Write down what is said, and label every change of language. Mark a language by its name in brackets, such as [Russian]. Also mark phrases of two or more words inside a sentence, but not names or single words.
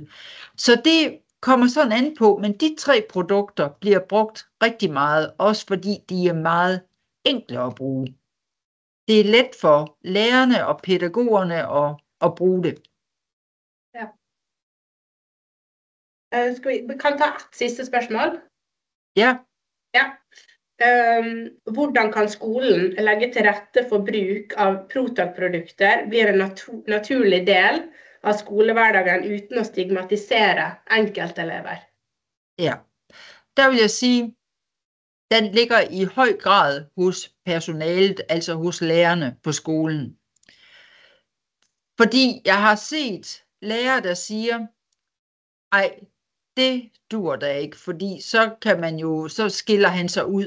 [Danish] Så det kommer sådan an på, men de 3 produkter bliver brugt rigtig meget, også fordi de er meget enkle at bruge. Det er let for lærerne og pædagogerne at bruge det. [Norwegian] Ja. Vi kan ta et siste spørsmål. Ja. Ja. Hvordan kan skolen legge til rette for bruk av Protak-produkter blir en naturlig del av skolehverdagen uten å stigmatisere enkeltelever? [Danish] Ja, der vil jeg sige, den ligger i høj grad hos personalet, altså hos lærerne på skolen. Fordi jeg har set lærere, der siger, ej, det dur da ikke, fordi så kan man jo, så skiller han sig ud.